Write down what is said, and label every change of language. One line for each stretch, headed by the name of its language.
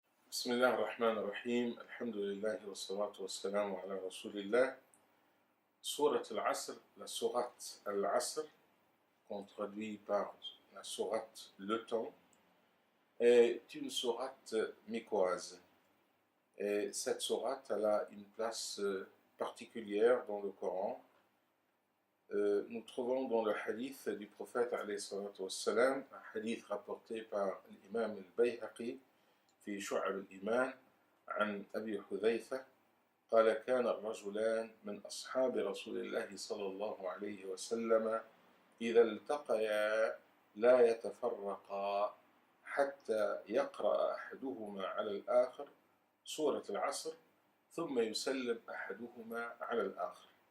Arabic: بسم الله الرحمن الرحيم الحمد لله والصلاة والسلام على رسول الله.
French: Sourate Al-Asr, la sourate Al-Asr, qu'on traduit par la sourate Le Temps, est une sourate mécoise. Et cette sourate elle a une place particulière dans le Coran. Nous trouvons dans le hadith du prophète alayhi salatu wassalam, un hadith rapporté par l'imam al-Bayhaqi
Arabic: في شعب الإيمان عن أبي حذيفة قال كان الرجلان من أصحاب رسول الله صلى الله عليه وسلم إذا التقيا لا يتفرقا حتى يقرأ أحدهما على الآخر سورة العصر ثم يسلم أحدهما على الآخر.